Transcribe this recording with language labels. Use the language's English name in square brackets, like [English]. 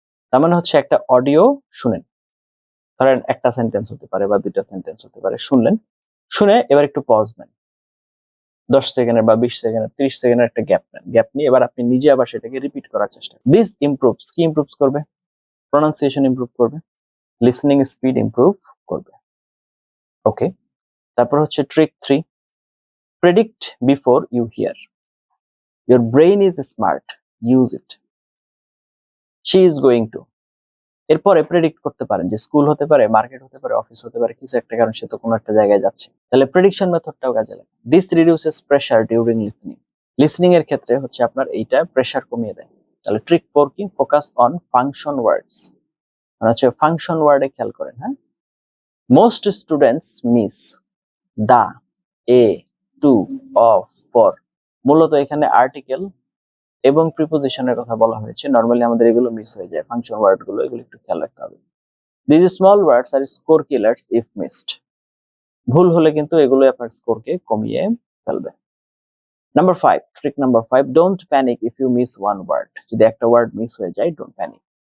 [Bangla] তার মানে হচ্ছে একটা অডিও শুনেন, ধরেন একটা সেন্টেন্স হতে পারে বা 2টা সেন্টেন্স হতে পারে, শুনলেন, শুনে এবার একটু পজ নেন, 10 সেকেন্ডের বা 20 সেকেন্ডের, 30 সেকেন্ডের একটা গ্যাপ নেন। গ্যাপ নিয়ে এবার আপনি নিজে আবার সেটাকে রিপিট করার চেষ্টা করেন। [English] this improves, [Bangla] কি ইমপ্রুভস করবে? প্রোনাউন্সিয়েশন ইমপ্রুভ করবে, লিসেনিং স্পিড ইমপ্রুভ করবে। ওকে, তারপর হচ্ছে trick 3, [English] Predict before you hear. your brain is smart, use it. She is going to, [Bangla] এরপরে প্রেডিক্ট করতে পারেন যে স্কুল হতে পারে, মার্কেট হতে পারে, অফিস হতে পারে, কিছু একটা, কারণ সে তো কোনো একটা জায়গায় যাচ্ছে। তাহলে প্রেডিকশন মেথডটাও কাজে লাগে। [English] this reduces pressure during listening [Bangla] এর ক্ষেত্রে হচ্ছে আপনার এইটা প্রেসার কমিয়ে দেয়। তাহলে ট্রিক 4 কি? [English] focus on function words, [Bangla] মানে হচ্ছে ফাংশন ওয়ার্ডে খেয়াল করেন। [English] হ্যাঁ, most students miss the, a, to, of, for. [Bangla] মূলত এখানে আর্টিকেল এবং প্রিপোজিশনের কথা বলা হয়েছে। নরমালি আমাদের এগুলো মিস হয়ে যায়, ফাংশন ওয়ার্ড গুলো, এগুলো একটু খেয়াল রাখতে হবে। [English] These small words are score killers if missed. [Bangla] ভুল হলে কিন্তু এগুলো আপনার স্কোরকে কমিয়ে ফেলবে। Number 5, trick number 5, [English] don't panic if you miss one word. [Bangla] যদি একটা ওয়ার্ড মিস হয়ে যায়, [English] don't panic.